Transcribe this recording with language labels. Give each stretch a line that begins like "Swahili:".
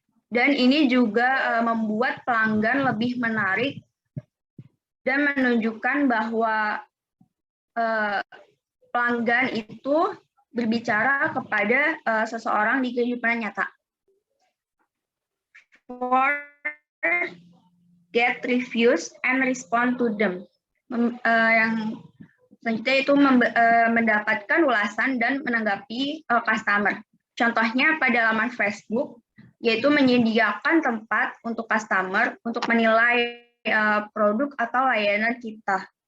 Indonesian: Dan ini juga membuat pelanggan lebih menarik dan menunjukkan bahwa pelanggan itu berbicara kepada seseorang di kehidupan nyata. 4.
English: Get reviews and respond to them.
Indonesian: Yang selanjutnya itu mendapatkan ulasan dan menanggapi customer. Contohnya pada laman Facebook, yaitu menyediakan tempat untuk customer untuk menilai produk atau layanan kita.